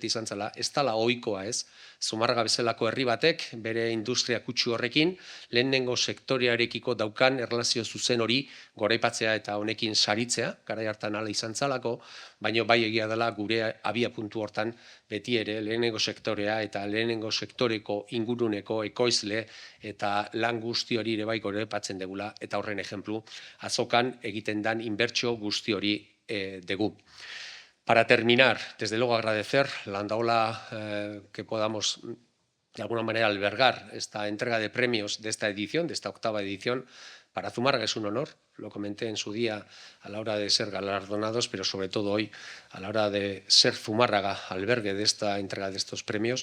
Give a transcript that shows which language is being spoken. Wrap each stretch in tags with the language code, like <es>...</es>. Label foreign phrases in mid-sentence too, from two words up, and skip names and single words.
<eu>izan zela, ez dala ohikoa ez, Zumarraga bezalako herri batek, bere industria kutsu horrekin, lehenengo sektorearekiko daukan erlazio zuzen hori goraipatzea eta honekin saritzea, garai hartan hala izan zalako, baina bai egia dela gure abia puntu hortan beti ere lehenengo sektorea eta lehenengo sektoreko inguruneko ekoizle eta lan guzti hori ere bai goraipatzen degula, eta horren ejemplu, azokan egiten dan inbertsio guzti hori dugu.</eu> <es>Para terminar, desde luego agradecer Landaola que podamos de alguna manera albergar esta entrega de premios de esta edición, de esta 8ª edición. Para Zumarraga es un honor, lo comenté en su día a la hora de ser galardonados, pero sobre todo hoy a la hora de ser Zumárraga albergue de esta entrega de estos premios.</es>